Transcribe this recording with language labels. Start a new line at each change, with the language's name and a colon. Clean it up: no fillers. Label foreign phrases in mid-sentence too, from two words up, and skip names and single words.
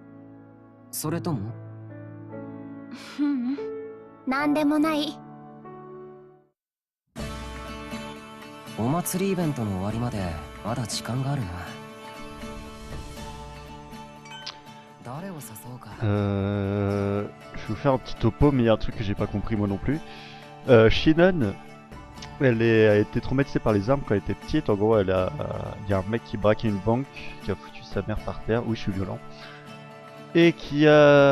Japanese: ふん、なんでもない。お祭りイベントの終わりまでまだ時間があるな。誰を誘おうか。
French: Je vais vous faire un petit topo, mais il y a un truc que j'ai pas compris moi non plus. Shinon, a été traumatisée par les armes quand elle était petite. En gros, il y a un mec qui braquait une banque, qui a foutu sa mère par terre. Oui, je suis violent. Et qui a...